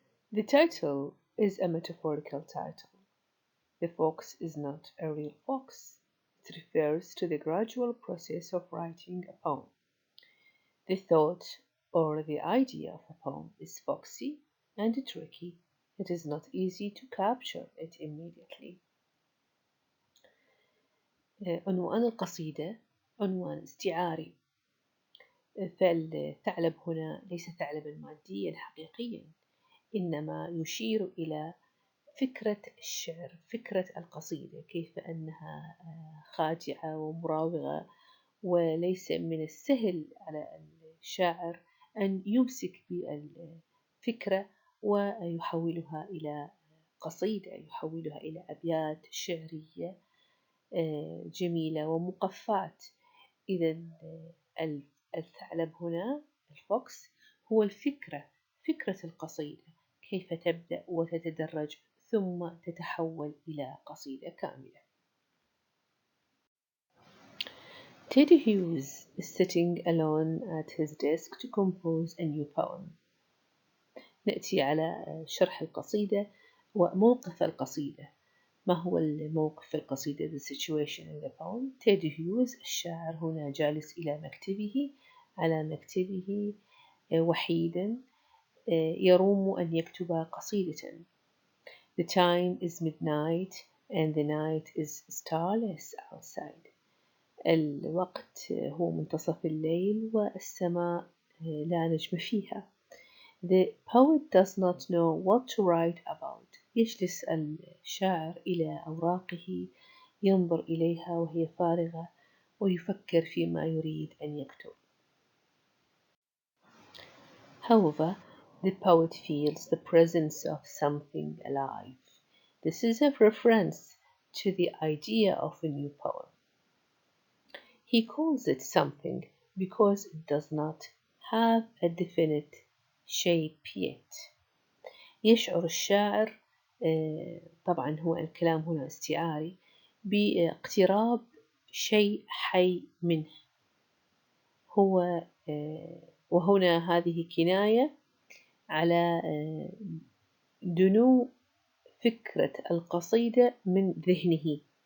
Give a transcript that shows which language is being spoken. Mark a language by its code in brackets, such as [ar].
[en] The title is a metaphorical title. The fox is not a real fox. It refers to the gradual process of writing a poem. The thought or the idea of a poem is foxy and tricky. It is not easy to capture it immediately. [ar] عنوان القصيدة عنوان استعاري. فالثعلب هنا ليس ثعلبا ماديا حقيقيا، إنما يشير إلى فكرة الشعر، فكرة القصيدة، كيف أنها خادعة ومراوغة، وليس من السهل على الشاعر أن يمسك بالفكرة ويحولها إلى قصيدة، يحولها إلى أبيات شعرية جميلة ومقفاة. إذا الثعلب هنا الفوكس هو الفكرة، فكرة القصيدة، كيف تبدأ وتتدرج ثم تتحول إلى قصيدة كاملة. [en] Teddy Hughes is sitting alone at his desk to compose a new poem. [ar] نأتي على شرح القصيدة وموقف القصيدة. ما هو الموقف القصيدة؟ [en] The situation in the poem. [ar] Teddy Hughes الشاعر هنا جالس إلى مكتبه، على مكتبه وحيدا يروم أن يكتب قصيدة. [en] The time is midnight and the night is starless outside. [ar] الوقت هو منتصف الليل والسماء لا نجم فيها. [en] The poet does not know what to write about. [ar] يجلس الشاعر إلى أوراقه، ينظر إليها وهي فارغة ويفكر فيما يريد أن يكتب. [en] However, the poet feels the presence of something alive. This is a reference to the idea of a new poem. He calls it something because it does not have a definite shape yet. [ar] يشعر الشاعر، طبعا هو الكلام هنا استعاري، باقتراب شيء حي منه. هو وهنا هذه كناية على دنو فكرة القصيدة من ذهنه.